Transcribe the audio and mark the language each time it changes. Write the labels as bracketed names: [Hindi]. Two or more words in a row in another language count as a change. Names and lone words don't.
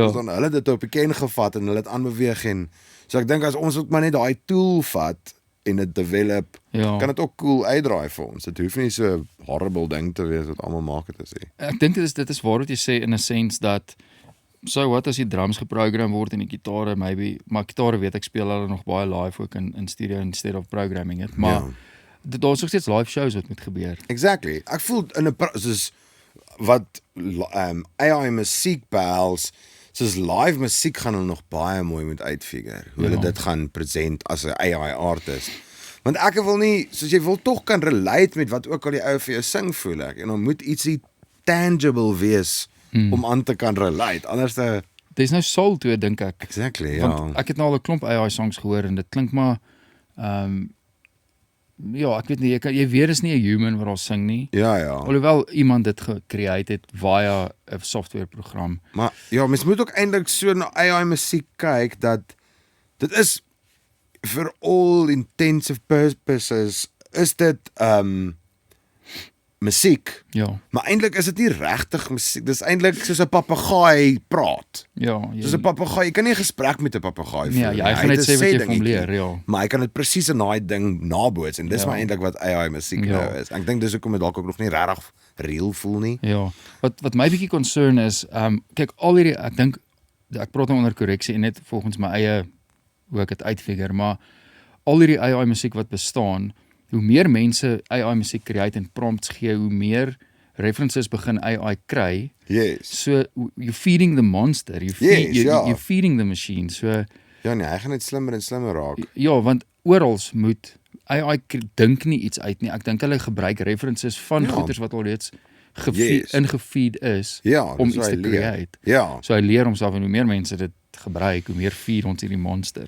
[Afrikaans] Dus dan hulle het dit op die ken gevat en hulle het aanbeweeg en so ek dink as ons ook maar net daai tool vat en dit develop, Ja. kan dit ook cool uitdraai vir ons. Dit hoef nie so 'n horrible ding te wees wat almal maak dit is nie. Ek dink dit is waar wat jy sê in 'n sense dat so wat as die drums geprogram word en die gitare maybe, maar gitare weet ek speel hulle nog baie live ook in studio [English] instead of programming it, [Afrikaans] maar daar's nog steeds live shows wat moet gebeur. Exactly. Ek voel in 'n soos wat AI musiek behels, soos live musiek gaan hulle nog baie mooi moet uitfigure, hoe hulle dit gaan present as 'n AI artist. Want ek wil nie, soos jy wil tog kan relate met wat ook al die ou vir jou sing, voel ek, en dan moet ietsie tangible wees om aan te kan relate, anders [English] There's no soul to it, [Afrikaans] dink ek. Exactly, ja. Want ek het nou al 'n klomp AI songs gehoor en dit klink maar ja, ek weet nie, jy weet is nie 'n human wat al sing nie. Ja. Alhoewel iemand dit gecreate het via 'n softwareprogram. Maar ja, mens moet ook eintlik so na AI musiek kyk dat dit is [English] for all intensive purposes [Afrikaans] is dit musiek. Ja. Maar eintlik is dit nie regtig musiek. Dis eintlik soos 'n papegaai praat. Ja, Soos 'n papegaai, jy kan nie 'n gesprek met 'n papegaai voer. Ja, jy gaan net sê wat jy van leer, ja. Maar hy kan dit presies in daai ding naboots en dis maar eintlik wat AI musiek nou is. Ek dink dis hoekom dit dalk ook nog nie regtig real voel nie. Ja. Wat my bietjie concern is, kyk al hierdie ek praat nou onder korreksie en net volgens my eie hoe ek dit uitfigure, maar al hierdie AI musiek wat bestaan, hoe meer mense AI musiek create en prompts gee, hoe meer references begin AI kry. Yes. [English] So you're feeding the monster, you're feeding the machine. [Afrikaans] So ja nee, hy gaan net slimmer en slimmer raak. Ja, want oral moet AI dink nie iets uit nie. Ek dink hulle gebruik references van goeders wat al reeds ingefeed is om iets te create. Ja. So hy leer homself en hoe meer mense dit gebruik, hoe meer feed ons hierdie monster.